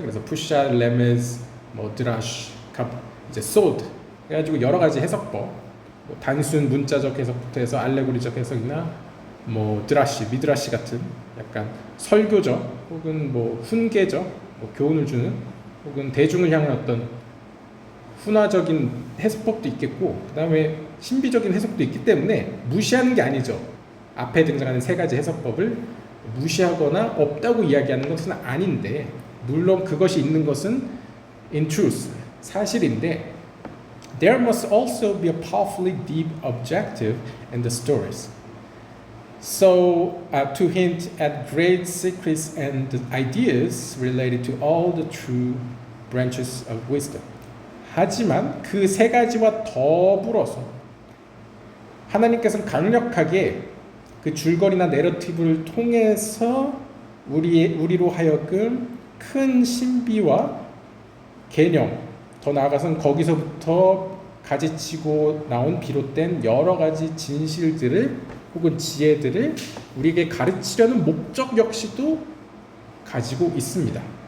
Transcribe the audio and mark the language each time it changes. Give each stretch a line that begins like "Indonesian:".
Korean: 그래서 푸샤, 레메즈, 뭐 드라쉬, 이제 소드, 그래가지고 여러 가지 해석법, 뭐 단순 문자적 해석부터 해서 알레고리적 해석이나 뭐 드라시, 미드라시 같은 약간 설교적 혹은 뭐 훈계적 뭐 교훈을 주는 혹은 대중을 향한 어떤 훈화적인 해석법도 있겠고, 그 다음에 신비적인 해석도 있기 때문에 무시하는 게 아니죠. 앞에 등장하는 세 가지 해석법을 무시하거나 없다고 이야기하는 것은 아닌데, 물론 그것이 있는 것은
English: in truth,
Korean: 사실인데,
English: there must also be a powerfully deep objective in the stories. So, to hint at great secrets and ideas related to all the true branches of wisdom.
Korean: 하지만 그 세 가지와 더불어서 하나님께서는 강력하게 그 줄거리나 내러티브를 통해서 우리로 하여금 큰 신비와 개념, 더 나아가서는 거기서부터 가지치고 나온 비롯된 여러 가지 진실들을 혹은 지혜들을 우리에게 가르치려는 목적 역시도 가지고 있습니다.